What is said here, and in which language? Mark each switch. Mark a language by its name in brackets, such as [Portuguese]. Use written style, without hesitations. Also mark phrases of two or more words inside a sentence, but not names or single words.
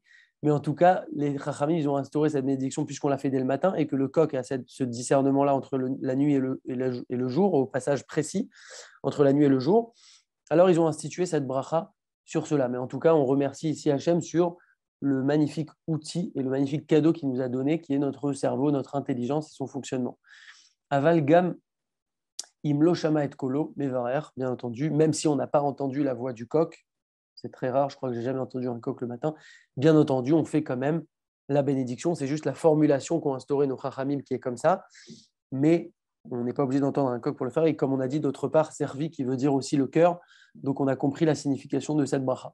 [French] Mais en tout cas, les Chachamim, ils ont instauré cette bénédiction puisqu'on l'a fait dès le matin et que le coq a ce discernement-là entre la nuit et le jour, au passage précis entre la nuit et le jour. Alors, ils ont institué cette bracha sur cela. Mais en tout cas, on remercie ici Hachem sur le magnifique outil et le magnifique cadeau qu'il nous a donné, qui est notre cerveau, notre intelligence et son fonctionnement. [Hebrew] אבל גם אם לא שמע את קולו מברך, [French] bien entendu, même si on n'a pas entendu la voix du coq, c'est très rare, je crois que j'ai jamais entendu un coq le matin, bien entendu, on fait quand même la bénédiction, c'est juste la formulation qu'ont instauré nos chachamim qui est comme ça, mais on n'est pas obligé d'entendre un coq pour le faire, et comme on a dit, d'autre part, servi qui veut dire aussi le cœur, donc on a compris la signification de cette bracha.